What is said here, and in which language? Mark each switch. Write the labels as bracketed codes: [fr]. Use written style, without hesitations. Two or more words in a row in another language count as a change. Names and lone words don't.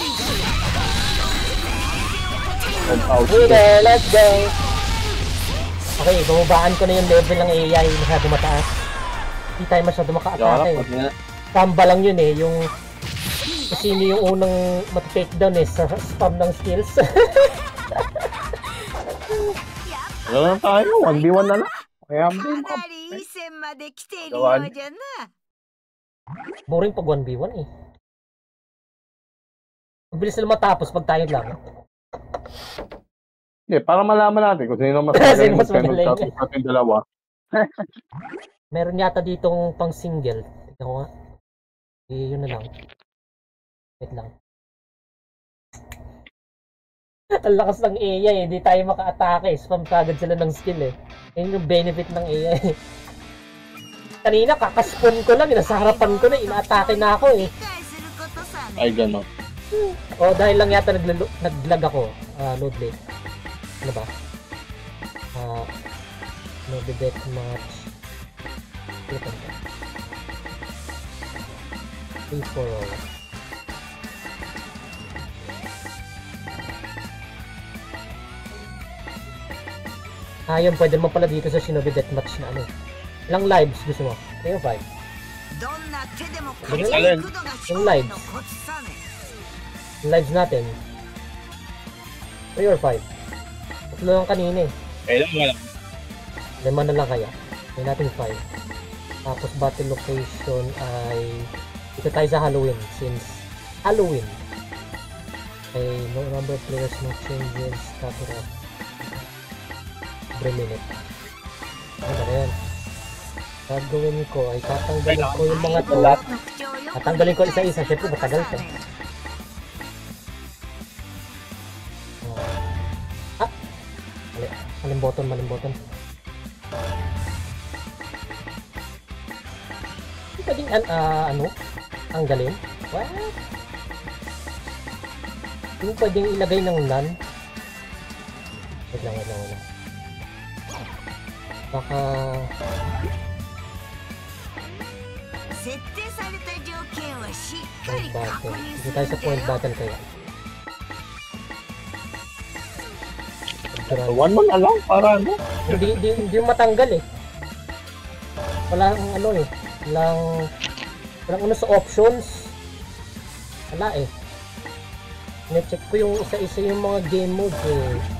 [en] Winner, let's go! [tl] Okay, bumabaan ko na yung level ng AI. Masyado mataas. Hindi tayo masyado maka-atake. Samba lang yun eh. Yung sino yung unang mat-takedown eh. Sa spam ng skills. Wala na tayo, 1v1 na lang. Kaya [ja] かなりいい線まで来ているようじゃな。 [tl] Boring pag 1v1 eh. Mabilis na matapos pag tayo lang. Hindi, para malaman natin kung sino mas Sino mas magaling magaling. sa ating dalawa. Meron yata ditong pang single. Tignan ko nga. Yun na lang. Wait lang. Ang lakas ng AI eh. Hindi tayo maka-atake. Spam kagad sila ng skill eh. Yun yung benefit ng AI. Kanina kakaspon ko lang. Nasa harapan ko na. Ina-atake na ako eh. [ja] 理解することさね。 [tl] Ay, gano'n. Oh, dahil lang yata nag-lag ako. [en] Load late. [tl] Ano ba? [en] Load deck match. Click on that. 3-4-0. [tl] Yun, pwede naman pala dito sa Shinobi Deathmatch na ano. Ilang lives gusto mo? 3 or 5? [ja] どんな手でも勝ちに行くのが勝利のコツさね。 [tl] Yung lives natin. 3 or 5? Tatlo lang kanina eh. Kailan wala. 5 na lang kaya. May natin 5. Tapos [en] battle location [tl] ay dito tayo sa Halloween since Halloween. [en] Okay, no number of players, no changes, cover up. Every minute. [tl] Ano ba yan? Gagawin ko ay tatanggalin ko yung mga tulat. Tatanggalin ko isa-isa. Siyempre matagal to. Maling button. Hindi pwedeng tanggalin? [en] What? [tl] Hindi pwedeng ilagay ng none? Wait lang. Baka... [ja] 設定された条件はしっか [tl] point [ja] り [tl] button. [ja] 確認す [tl] Hindi [ja] る [tl] tayo [ja] ん [tl] sa [ja] だ [tl] point [ja] よ。 [tl] button kaya. One mo na lang, para ano? Hindi yung matanggal eh. Walang ano eh. Walang ano sa options. Wala eh. Na-check ko yung isa-isa yung mga game modes eh.